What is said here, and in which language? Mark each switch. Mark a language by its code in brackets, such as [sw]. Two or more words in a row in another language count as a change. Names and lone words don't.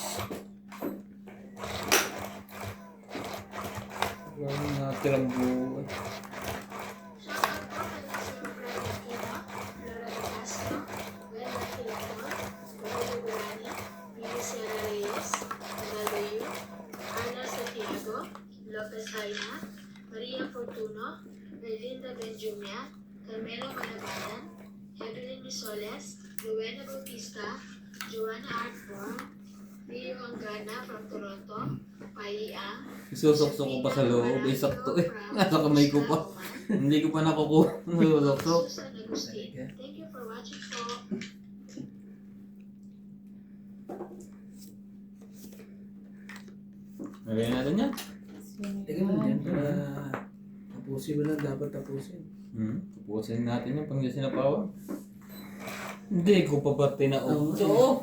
[tl] Walang natirang buhay. Lopez Aina, Maria Fortuno, Melinda Benjumia, Carmelo Manabanan, Evelyn Misoles, Rowena Bautista, Joanna Artborn, Rio Angana from Toronto, Pai Ang, Isusok-sok ko pa sa loob. Eh, sakto eh. Nasa kamay ko pa. Hindi ko pa nakukuha. Isusok-sok. Susan Agustin. [en] Thank you for watching po. [tl] Lagyan natin yan. Tingnan mo dyan. Tapusin mo lang. Dapat tapusin. Tapusin natin yung pang sinapawan. Hindi ko pa ba tinaog. Oo.